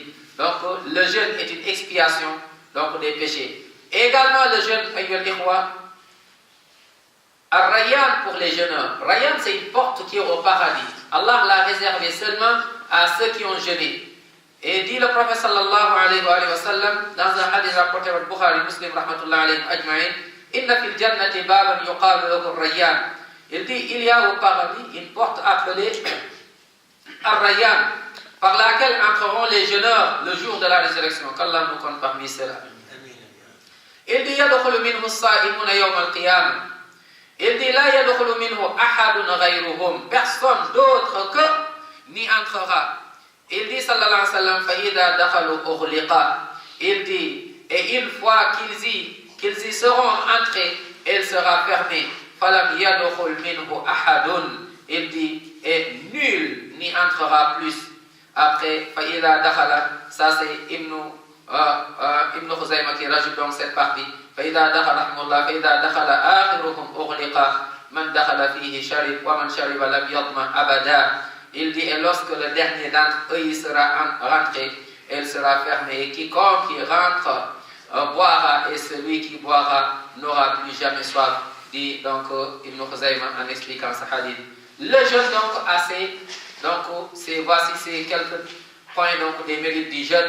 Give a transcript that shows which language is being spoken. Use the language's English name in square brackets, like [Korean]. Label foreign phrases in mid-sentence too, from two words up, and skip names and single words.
[French] Donc le jeûne est une expiation donc des péchés. Et également le jeûne, [Arabic] أيها الإخوة, [French] Ar-Rayyan pour les jeûneurs. Rayyan, c'est une porte qui est au paradis. Allah l'a réservé seulement à ceux qui ont jeûné. Et dit le prophète [Arabic] صلى الله عليه وسلم [French] dans un hadith rapporté par Bukhari, Muslim, [Arabic] رحمة الله عليه أجمعين, إن في الجنة بابا يقال له الريان. [French] Il dit, il y a au paradis une porte appelée Ar-Rayyan, par laquelle entreront les jeûneurs le jour de la résurrection. Qu'Allah nous compte parmi ceux-là. Il dit, [Arabic] يدخل منه الصائمون يوم القيامة. [French] Il dit, [Arabic] لا يدخل منه أحد غيرهم. [French] Personne d'autre que n'y entrera. Il dit, [Arabic] صلى الله عليه وسلم فإذا دخلوا أغلق. [French] Il dit, et une fois qu'ils y seront entrés, elle sera fermée. [Arabic] فلم يدخل منه أحد. [French] Il dit, et nul n'y entrera plus. Après, [Arabic] فإذا دخل, [French] ça c'est Ibn Khuzaymah qui rajoute donc cette partie. [Arabic] فإذا دخل رحمه الله فإذا دخل آخرهم أغلق من دخل فيه شرب ومن شرب لم يظمأ أبدا. [French] Il dit, et lorsque le dernier d'entre eux y sera rentré, elle sera fermée. Et quiconque qui rentre boira, et celui qui boira n'aura plus jamais soif. Dit donc Ibn Khuzaymah en expliquant ce hadith. Le jeûne donc voici ces quelques points donc des mérites du jeûne.